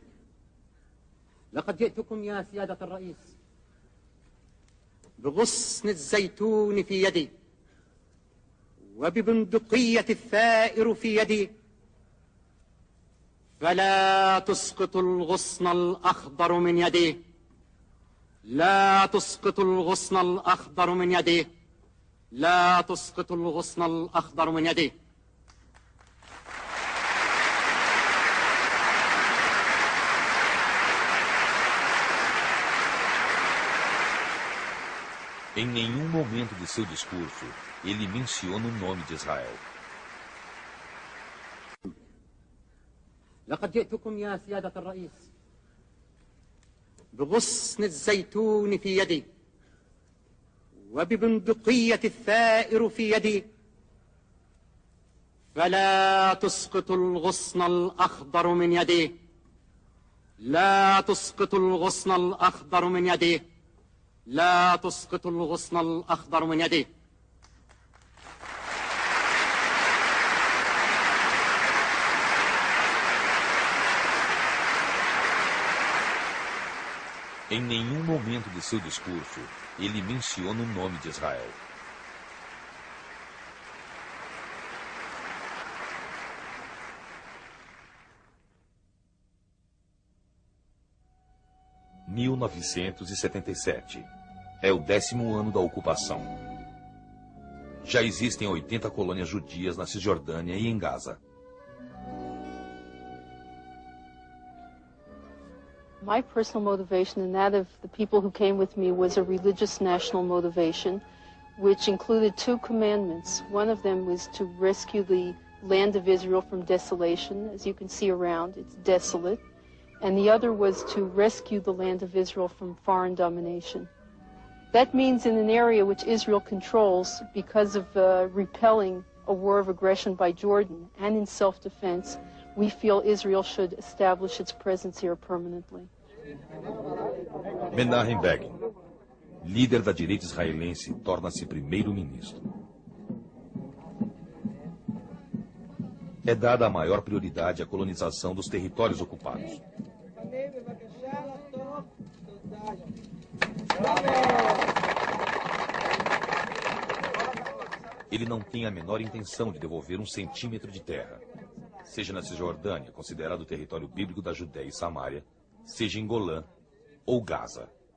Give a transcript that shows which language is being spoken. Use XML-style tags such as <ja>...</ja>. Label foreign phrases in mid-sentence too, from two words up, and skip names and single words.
<ar>لقد جئتكم يا سيادة الرئيس بغصن الزيتون في يدي وببندقية الثائر في يدي، فلا تسقط الغصن الأخضر من يديه. لا تسقط الغصن الأخضر من يديه. لا تسقط الغصن الأخضر من يديه.</ar> <pt>Em nenhum momento de seu discurso, ele menciona o nome de Israel.</pt> <ar>لقد جئتكم يا سيادة الرئيس بغصن الزيتون في يدي وببندقية الثائر في يدي، فلا تسقط الغصن الأخضر من يديه. لا تسقط الغصن الأخضر من يديه. لا تسقط الغصن الأخضر من يديه.</ar> <pt>Em nenhum momento de seu discurso, ele menciona o nome de Israel. – 1977. É o 10º ano da ocupação. Já existem 80 colônias judias na Cisjordânia e em Gaza.</pt> <en>My personal motivation and that of the people who came with me was a religious national motivation, which included 2 commandments. One of them was to rescue the land of Israel from desolation. As you can see around, it's desolate. And the other was to rescue the land of Israel from foreign domination. That means in an area which Israel controls because of repelling a war of aggression by Jordan and in self-defense, we feel Israel should establish its presence here permanently.</en> <pt>Menachem Begin, líder da direita israelense, torna-se primeiro-ministro. É dada a maior prioridade à colonização dos territórios ocupados. Ele não tem a menor intenção de devolver um centímetro de terra, seja na Cisjordânia, considerado território bíblico da Judéia e Samária, seja em Golã ou Gaza.</pt>